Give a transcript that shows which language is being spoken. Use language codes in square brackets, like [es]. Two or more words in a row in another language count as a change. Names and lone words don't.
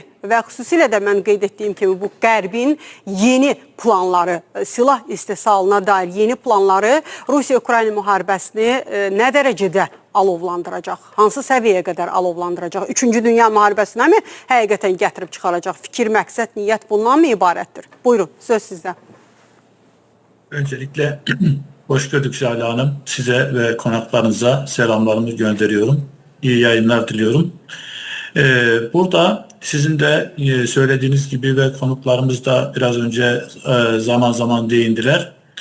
[az] Və xüsusilə də mən qeyd etdiyim kimi bu Qərbin yeni planları, silah istehsalına dair yeni planları Rusiya-Ukrayna müharibəsini nə dərəcədə alovlandıracaq? Hansı səviyyəyə qədər alovlandıracaq? 3-cü Dünya müharibəsinə mi həqiqətən gətirib çıxaracaq? Fikir, məqsəd, niyyət bundan mı ibarətdir? Buyurun, söz sizdə. [tr] Öncelikle hoş gördük Şahane Hanım. Size ve konaklarınıza selamlarımı gönderiyorum. İyi yayınlar diliyorum. Burada sizin de söylediğiniz gibi ve konuklarımız da biraz önce zaman zaman değindiler.